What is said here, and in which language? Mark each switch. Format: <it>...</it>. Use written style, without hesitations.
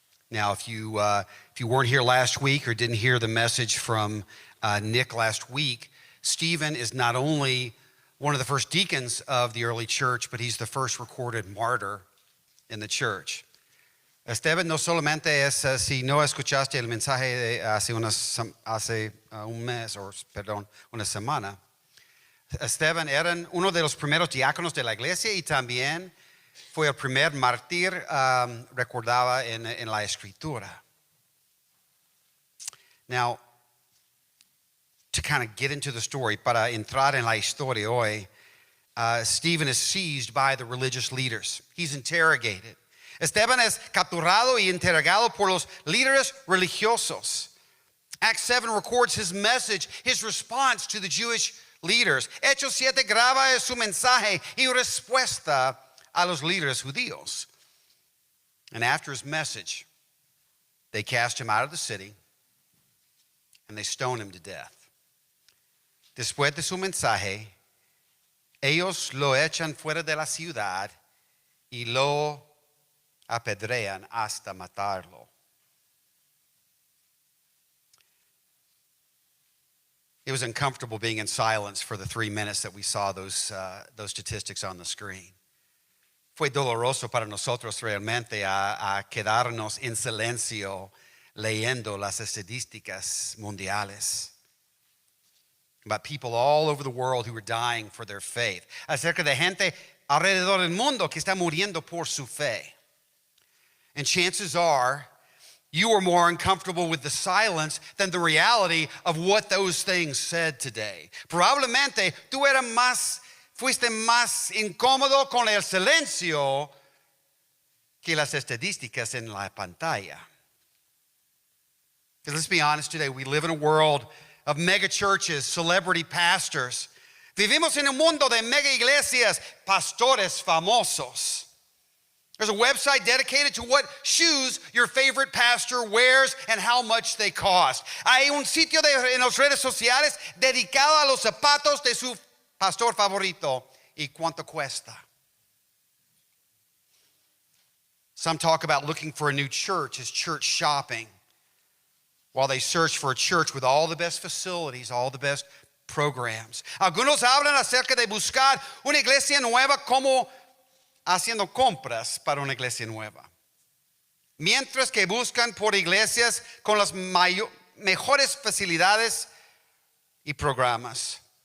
<en>Now, if you weren't here last week or didn't hear the message from Nick last week, Stephen is not only one of the first deacons of the early church, but he's the first recorded martyr in the church.</en> <es>Esteban no solamente es, si no escuchaste el mensaje hace un mes, una semana, Esteban era uno de los primeros diáconos de la iglesia y también fue el primer mártir recordaba en la escritura.</es> <en>Now, to kind of get into the story,</en> <es>para entrar en la historia hoy,</es> <en>Stephen is seized by the religious leaders. He's interrogated.</en> <es>Esteban es capturado y interrogado por los líderes religiosos.</es> <en>Acts 7 records his message, his response to the Jewish leaders.</en> <es>Hechos 7 graba su mensaje y respuesta a los líderes judíos.</es> <en>And after his message, they cast him out of the city and they stone him to death.</en> <es>Después de su mensaje, ellos lo echan fuera de la ciudad y lo apedrean hasta matarlo.</es> <en>It was uncomfortable being in silence for the 3 minutes that we saw those statistics on the screen.</en> <es>Fue doloroso para nosotros realmente a quedarnos en silencio leyendo las estadísticas mundiales</es> <en>about people all over the world who were dying for their faith.</en> <es>Acerca de gente alrededor del mundo que está muriendo por su fe.</es> <en>And chances are, you were more uncomfortable with the silence than the reality of what those things said today.</en> <es>Probablemente tú fuiste más incómodo con el silencio que las estadísticas en la pantalla.</es> <en>Because let's be honest today, we live in a world of mega churches, celebrity pastors.</en> <es>Vivimos en un mundo de mega iglesias, pastores famosos.</es> <en>There's a website dedicated to what shoes your favorite pastor wears and how much they cost.</en> <es>Hay un sitio en las redes sociales dedicado a los zapatos de su pastor favorito y cuánto cuesta.</es> <en>Some talk about looking for a new church as church shopping, while they search for a church with all the best facilities, all the best programs.</en> <es>Algunos hablan acerca de buscar una iglesia nueva como haciendo compras para una iglesia nueva. Mientras que buscan por iglesias con las mejores facilidades y programas.</es>